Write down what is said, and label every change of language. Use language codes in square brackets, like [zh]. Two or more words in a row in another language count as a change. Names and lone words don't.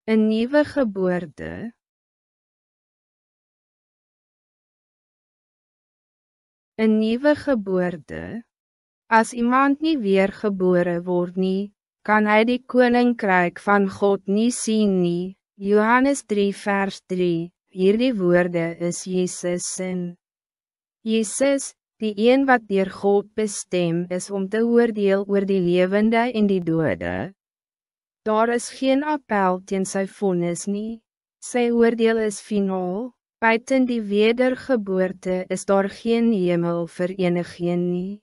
[nl] Een nieuwe geboorte. Een nieuwe geboorte. Als iemand niet weer geboren wordt nie, kan hij die koninkrijk van God niet zien nie. [af] Johannes 3 vers 3, hierdie woorde is Jezus' sin. Jezus, die een wat deur God bestem is om te oordeel oor die levende en die dode. Daar is geen appel teen sy vonnis nie, sy oordeel is finaal, buiten die wedergeboorte is daar geen hemel vir enigeen nie.